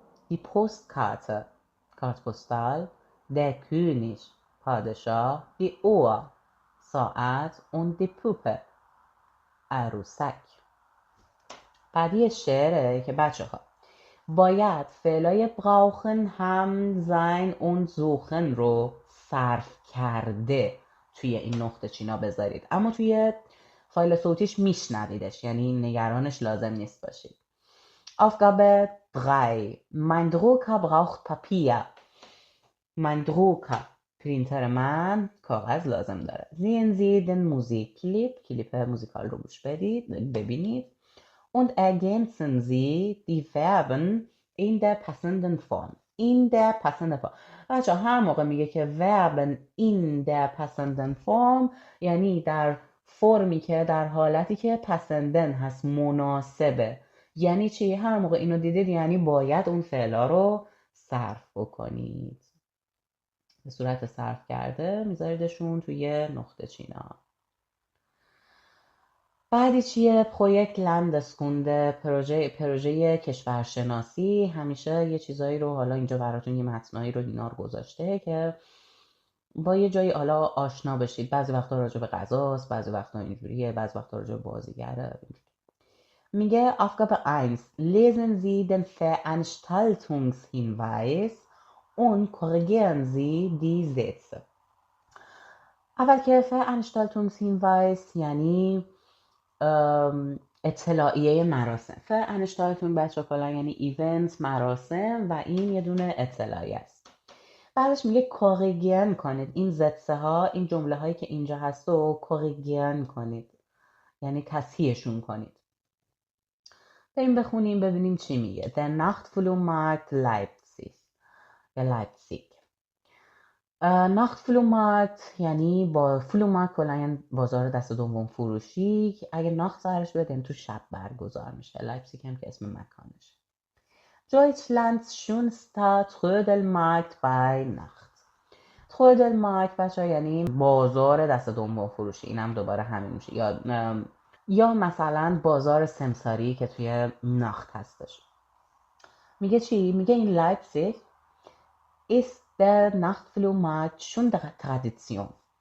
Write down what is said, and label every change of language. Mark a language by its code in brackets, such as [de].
[de] die Postkarte [fa] کارت پستال. [de] der König [fa] پادشاه. [de] die Uhr [fa] ساعت. [de] und die Puppe [fa] عروسک. بعدی شعره که بچه ها باید فعلای [de] brauchen [fa] هم [de] sein und suchen [fa] رو صرف کرده توی این نقطه چینا بذارید، اما توی فایل صوتیش میشنویدش، یعنی نگرانش لازم نیست باشید. [de] Aufgabe 3. Mein Drucker braucht Papier. Mein Drucker [fa] پرینتر من کاغذ لازم داره. [de] Sehen Sie den Musikclip [fa] کلیپ موزیکال رو گوش بدید، ببینید. [de] Und ergänzen Sie die Verben in der passenden Form. In der passenden Form. [fa] بچه هر موقع میگه که [de] Verben in der passenden Form [fa] یعنی در فرمی که در حالتی که پسندن هست، مناسبه. یعنی چی؟ هر موقع اینو دیدید یعنی باید اون فعلا رو صرف بکنید. به صورت صرف کرده میذاریدشون توی نقطه چینا. بعدی چیه؟ پروژه لندسکونده، پروژه کشورشناسی. همیشه یه چیزایی رو حالا اینجا براتون یه متنایی رو اینا رو گذاشته که با یه جایی حالا آشنا بشید. بعضی وقتا راجع به غذاست، بعضی وقتا اینجوریه، بعضی وقتا راجع به بازیگره. میگه [de] Aufgabe 1. Lesen Sie den Veranstaltungshinweis und korrigieren Sie die Sätze. [fa] اول که Veranstaltungshinweis یعنی اطلاعیه مراسم. Veranstaltung بچه کلا یعنی ایونت، مراسم، و این یه دونه اطلاعیه است. بعدش میگه کوریگین کنید این زتسه ها، این جمله هایی که اینجا هست رو کوریگین کنید، یعنی تصحیحشون کنید. بریم بخونیم ببینیم چی میگه. [de] Der Nachtflohmarkt Leipzig [fa] یا لایپزیگ. Nachtflohmarkt یعنی با فلومارکت کلا یعنی بازار دست دوم فروشی. اگه ناخت ظاهرش بیاد یعنی تو شب برگزار میشه. لایپزیگ هم که اسم مکانشه. [de] Deutschlands schönster Trödelmarkt bei Nacht. [fa] Trödelmarkt بچه یعنی بازار دست دوم فروشی، اینم دوباره همین میشه. یا مثلا بازار سمساری که توی ناخت هستش. میگه چی؟ میگه این لایپزیگ [de] ist der Nachtflohmarkt schon Tradition.